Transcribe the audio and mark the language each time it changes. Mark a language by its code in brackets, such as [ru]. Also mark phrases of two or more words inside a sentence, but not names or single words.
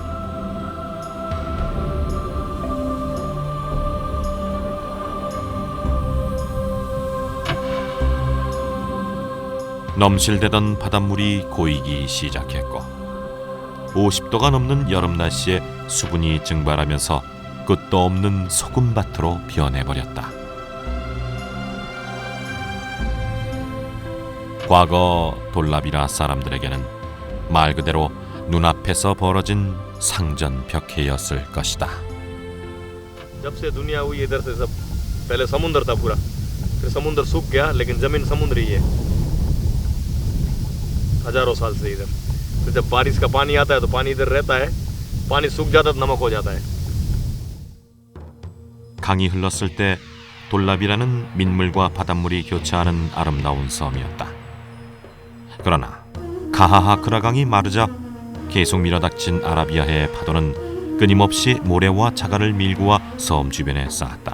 [ko] 넘실대던 바닷물이 고이기 시작했고 50도가 넘는 여름 날씨에 수분이 증발하면서 끝도 없는 소금밭으로 변해버렸다. 과거 돌라비라 사람들에게는 말 그대로 눈앞에서 벌어진 상전벽해였을 것이다. [hi] जब से दुनिया हुई इधर से सब पहले समुद्र था पूरा, फिर समुद्र सूख गया, लेकिन जमीन समुद्र ही है हजारों साल से इधर। तो जब बारिश का पानी आता है तो पानी इधर रहता है, पानी सूख जाता है तो नमक हो जाता है। [ko] 강이 흘렀을 때 돌라비라는 민물과 바닷물이 교차하는 아름다운 섬이었다. 그러나 카하하크라 강이 마르자 계속 밀어닥친 아라비아해의 파도는 끊임없이 모래와 자갈을 밀고 와 섬 주변에 쌓았다.